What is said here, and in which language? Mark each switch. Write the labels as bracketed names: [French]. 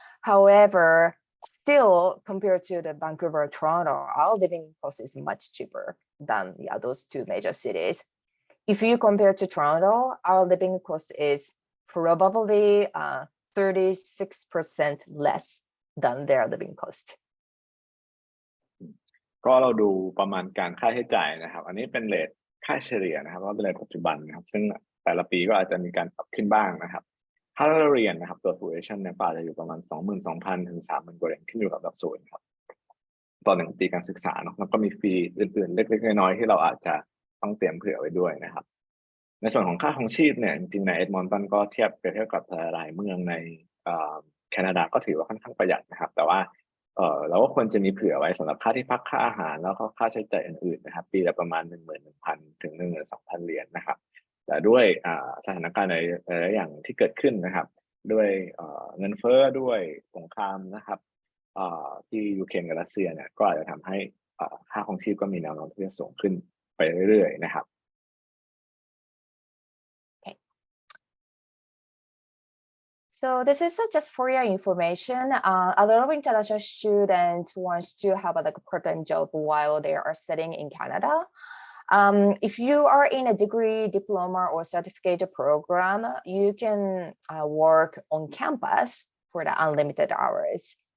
[English] However, still compared to the Vancouver or Toronto, our living cost is much cheaper than those two major cities. If you compare to Toronto, our living cost is probably 36% less than their living cost. [Thai] ก็เราดูประมาณการค่าใช้จ่ายนะครับอันนี้เป็นเรทค่าเฉลี่ยนะครับว่าเป็นเรทปัจจุบันนะครับซึ่งแต่ละปีก็อาจจะมีการปรับขึ้นบ้างนะครับค่าเรียนนะครับตัว tuition เนี่ยก็อาจจะอยู่ประมาณ 22,000 ถึง 30,000 กว่าเหรียญขึ้นอยู่กับหลักสูตรครับต่อ1ปีการศึกษาเนาะแล้วก็มีฟรีอื่นๆเล็กๆน้อยๆที่เราอาจจะต้องเตรียมเผื่อไว้ด้วยนะครับในส่วนของค่าครองชีพเนี่ยจริงๆใน Edmonton ก็เทียบกับหลายเมืองใน แคนาดาก็ถือว่าค่อนข้างประหยัดนะครับแต่ว่าเราก็ควรจะมีเผื่อไว้สำหรับค่าที่พักค่าอาหารแล้วก็ค่าใช้จ่ายอื่นๆนะครับปีละประมาณ 11,000 ถึง 12,000 เหรียญนะครับแต่ด้วยสถานการณ์ในอย่างที่เกิดขึ้นนะครับด้วยเงินเฟ้อด้วยสงครามนะครับที่ยูเครนกับรัสเซียเนี่ยก็อาจจะทำให้ค่าครองชีพก็มีแนวโน้มที่จะสูงขึ้นไปเรื่อยๆนะครับ [English] So this is just for your information. A lot of international students want to have a part-time job while they are studying in Canada. If you are in a degree, diploma, or certificate program, you can work on campus for the unlimited hours.